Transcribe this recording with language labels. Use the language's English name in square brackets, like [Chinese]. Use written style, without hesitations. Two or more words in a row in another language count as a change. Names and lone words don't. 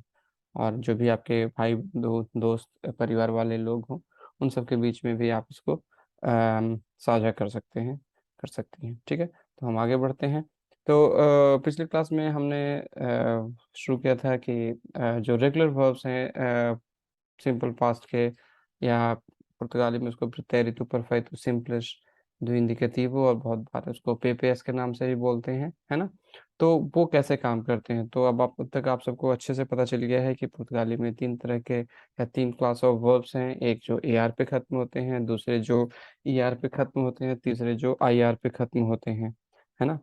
[Hindi] और जो भी आपके भाई दोस्त परिवार वाले लोग हों, उन सब के बीच में भी आप इसको साझा कर सकती हैं, ठीक है? तो हम आगे बढ़ते हैं। तो पिछली क्लास में हमने शुरू किया था कि जो रेगुलर वर्ब्स हैं सिंपल पास्ट के या पुर्तगाली में उसको [Portuguese] pretérito perfeito simples do indicativo [Hindi] और बहुत बार उसको पेपेस के नाम से भी बोलते हैं, है ना? तो वो कैसे काम करते हैं? तो अब आप तक आप सबको अच्छे से पता चल गया है कि पुर्तगाली में 3 तरह के या 3 [English] class of verbs [Hindi] हैं। एक जो एआर पे खत्म होते हैं, दूसरे जो ईआर पे खत्म होते हैं, तीसरे जो आईआर पे खत्म होते हैं, है ना?